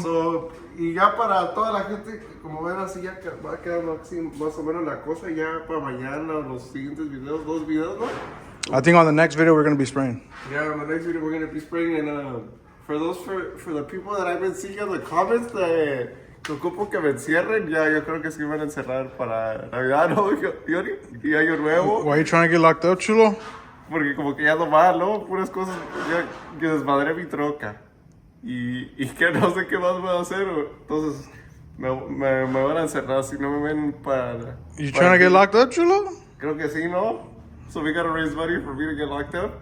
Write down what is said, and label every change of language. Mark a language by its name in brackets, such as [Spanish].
[Spanish] So, y ya para toda la gente, como ven así ya va a quedar así más o menos la cosa, ya para mañana los siguientes videos, 2 videos, ¿no? [English] I think on the next video we're going to be spraying. Yeah, on the next video we're going to be spraying, and for the people that I've been seeing in the comments [Spanish] que ocupo que me encierren, ya yo creo que sí van a encerrar para Navidad, ¿no? Y Año Nuevo. [English] Why are you trying to get locked up, chulo? [Spanish] Porque como que ya no va, ¿no? Puras cosas, ya que desmadré mi troca. Y que no sé qué más voy a hacer, entonces me van a encerrar si no me ven para... [English] You trying to get locked up, chulo? [Spanish] Creo que sí, ¿no? [English] So we gotta raise money for me to get locked up?